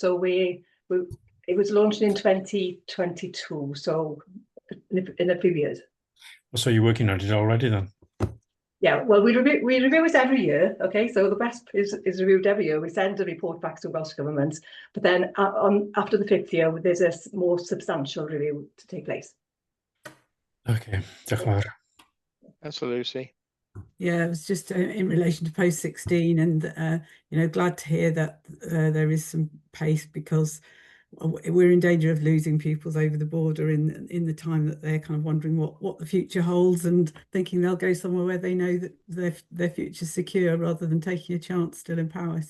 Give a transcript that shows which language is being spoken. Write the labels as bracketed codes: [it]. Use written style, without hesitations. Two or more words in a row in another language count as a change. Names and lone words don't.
[en] So it was launched in 2022, so in a few years. So you're working on it already then? Yeah, well, we review it every year. Okay, so the WESP is reviewed every year. We send a report back to Welsh Government, but then after the 5th year, there's a more substantial review to take place. [cy] Okay, diolch yn fawr. [en] Councillor Lucy. Yeah, it was just in relation to post-16, and you know, glad to hear that there is some pace, because we're in danger of losing pupils over the border in the time that they're kind of wondering what the future holds and thinking they'll go somewhere where they know that their future's secure, rather than taking a chance still in Paris.